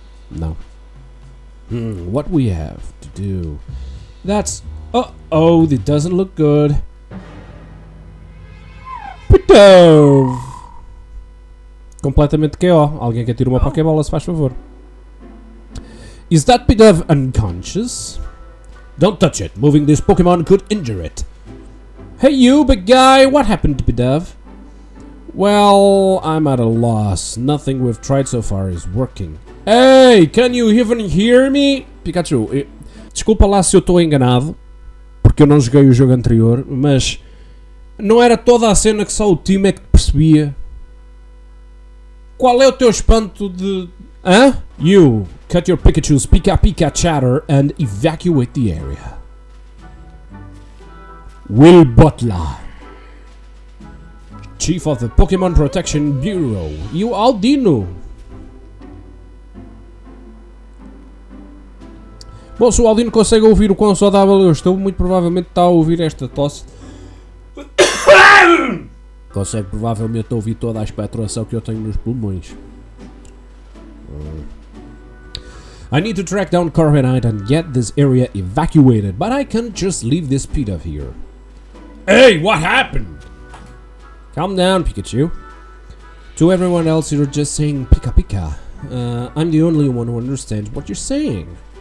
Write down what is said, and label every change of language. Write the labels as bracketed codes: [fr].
[en] Não. What we have to do? That's... Oh, it doesn't look good. [pt] Pidove! Completamente KO. Alguém que atira uma Pokébola, se faz favor. [en] Is that Pidove unconscious? Don't touch it. Moving this Pokemon could injure it. Hey you, big guy! What happened to Pidove? Well, I'm at a loss. Nothing we've tried so far is working. Hey, can you even hear me? [pt] Pikachu, desculpa lá se eu estou enganado, porque eu não joguei o jogo anterior, mas não era toda a cena que só o time é que percebia? Qual é o teu espanto de... Hã? [en] You, cut your Pikachu's Pika chatter and evacuate the area. Will Butler, Chief of the Pokemon Protection Bureau. [pt] E o Aldino. Bom, se o Aldino consegue ouvir o quão saudável eu estou, muito provavelmente está a ouvir esta tosse. Consegue provavelmente ouvir toda a expectoração que eu tenho nos pulmões. [en] I need to track down Corviknight and get this area evacuated, but I can't just leave this Pidove here. Hey, what happened? Calm down, Pikachu. To everyone else, you're just saying Pika Pika. I'm the only one who understands what you're saying.